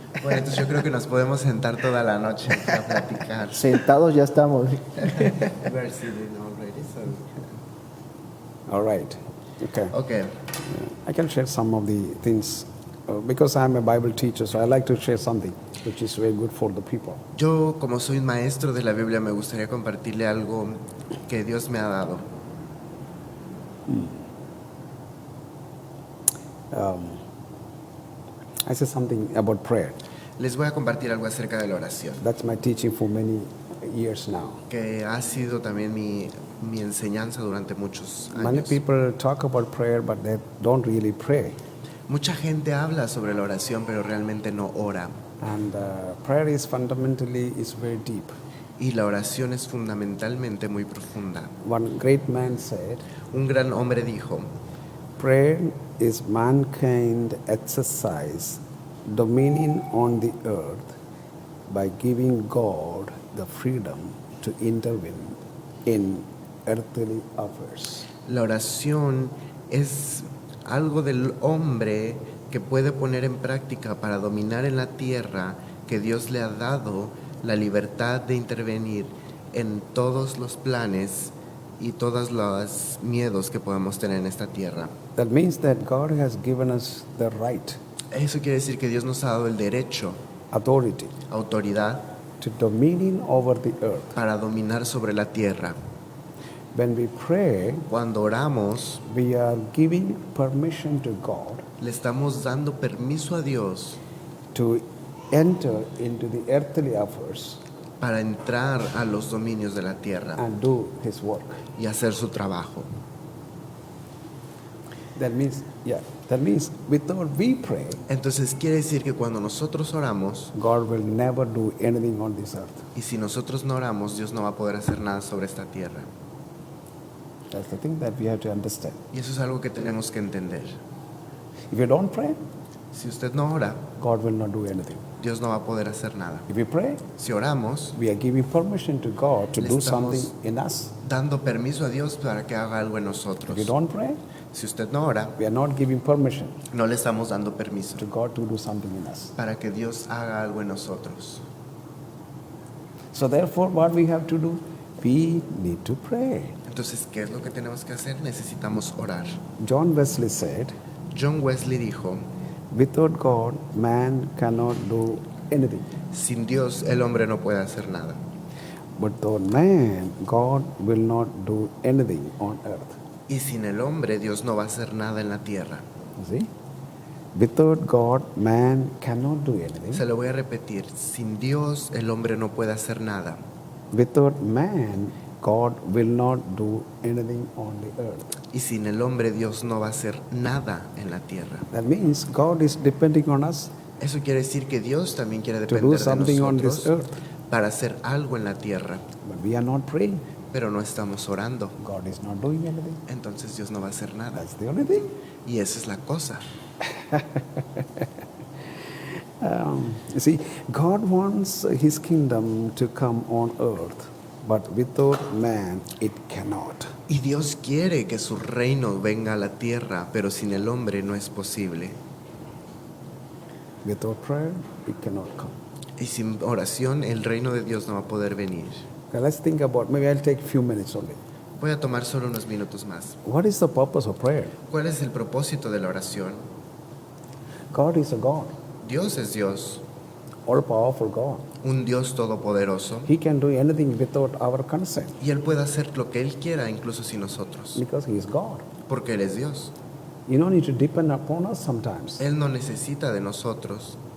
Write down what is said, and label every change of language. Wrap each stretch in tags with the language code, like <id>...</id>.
<es>Bueno, entonces yo creo que nos podemos sentar toda la noche a platicar. Sentados ya estamos.</es> <en>We are sitting already, so All right. Okay. Ok, I can share some of the things because I'm a Bible teacher, so I like to share something which is very good for the people.</en> <es>yo como soy un maestro de la Biblia me gustaría compartirle algo que Dios me ha dado.</es> <en>I say something about prayer.</en> <es>Les voy a compartir algo acerca de la oración,</es> <en>That's my teaching for many years now.</en> <es>que ha sido también mi enseñanza durante muchos</es> <en>Many</en> <es>años.</es> <en>people talk about prayer, but they don't really pray.</en> <es>Mucha gente habla sobre la oración, pero realmente no ora.</es> <en>And prayer is fundamentally is very deep.</en> <es>Y la oración es fundamentalmente muy profunda.</es> <en>One great man said,</en> <es>Un gran hombre dijo,</es> <en>prayer is mankind exercise dominion on the earth by giving God the freedom to intervene in earthly affairs.</en> <es>la oración es algo del hombre que puede poner en práctica para dominar en la tierra que Dios le ha dado la libertad de intervenir en todos los planes y todos los miedos que podamos tener en esta tierra.</es> <en>That means that God has given us the right,</en> <es>Eso quiere decir que Dios nos ha dado el derecho,</es> <en>authority,</en> <es>autoridad,</es> <en>to dominion over the earth.</en> <es>para dominar sobre la tierra.</es> <en>When we pray,</en> <es>Cuando oramos,</es> <en>we are giving permission to God</en> <es>le estamos dando permiso a Dios</es> <en>to enter into the earthly affairs</en> <es>para entrar a los dominios de la tierra</es> <en>and do His work.</en> <es>y hacer su trabajo.</es> <en>That means without we pray,</en> <es>Entonces quiere decir que cuando nosotros oramos,</es> <en>God will never do anything on this earth.</en> <es>y si nosotros no oramos, Dios no va a poder hacer nada sobre esta tierra.</es> <en>That's the thing that we have to understand.</en> <es>Y eso es algo que tenemos que entender.</es> <en>If you don't pray,</en> <es>Si usted no ora,</es> <en>God will not do anything.</en> <es>Dios no va a poder hacer nada.</es> <en>If we pray,</en> <es>Si oramos,</es> <en>we are giving permission to God to</en> <es>Le</es> <en>do</en> <es>estamos-</es> <en>something in us.</en> <es>dando permiso a Dios para que haga algo en</es> <en>If</en> <es>nosotros.</es> <en>you don't pray,</en> <es>Si usted no ora,</es> <en>we are not giving permission</en> <es>no le estamos dando permiso</es> <en>to God to do something in us.</en> <es>para que Dios haga algo en nosotros.</es> <en>So therefore, what we have to do? We need to pray.</en> <es>Entonces, ¿qué es lo que tenemos que hacer? Necesitamos orar.</es> <en>John Wesley said,</en> <es>John Wesley dijo,</es> <en>without God, man cannot do anything.</en> <es>sin Dios el hombre no puede hacer nada.</es> <en>But without man, God will not do anything on earth.</en> <es>Y sin el hombre Dios no va a hacer nada en la tierra.</es> <en>You see? Without God, man cannot do</en> <es>Se</es> <en>anything.</en> <es>lo voy a repetir, sin Dios el hombre no puede hacer nada.</es> <en>Without man, God will not do anything on the earth.</en> <es>Y sin el hombre Dios no va a hacer nada en la tierra.</es> <en>That means God is depending on us</en> <es>Eso quiere decir que Dios también quiere</es> <en>to</en> <es>depender</es> <en>do</en> <es>de</es> <en>something on this</en> <es>nosotros</es> <en>earth.</en> <es>para hacer algo en la tierra,</es> <en>But we are not praying.</en> <es>pero no estamos orando.</es> <en>God is not doing anything.</en> <es>Entonces Dios no va a hacer nada.</es> <en>That's the only thing.</en> <es>Y esa es la cosa.</es> <en>You see, God wants His kingdom to come on earth, but without man, it cannot.</en> <es>Y Dios quiere que su reino venga a la tierra, pero sin el hombre no es posible.</es> <en>Without prayer, it cannot come.</en> <es>Y sin oración el reino de Dios no va a poder venir.</es> <en>Okay, let's think about. Maybe I'll take a few minutes only.</en> <es>Voy a tomar solo unos minutos más.</es> <en>What is the purpose of prayer?</en> <es>¿Cuál es el propósito de la oración?</es> <en>God is a God,</en> <es>Dios es Dios,</es> <en>all-powerful God.</en> <es>un Dios todopoderoso,</es> <en>He can do anything without our consent</en> <es>y Él puede hacer lo que Él quiera, incluso sin nosotros,</es> <en>because He is God.</en> <es>porque Él es Dios.</es> <en>You don't need to depend upon us sometimes.</en> <es>Él no necesita de nosotros.</es>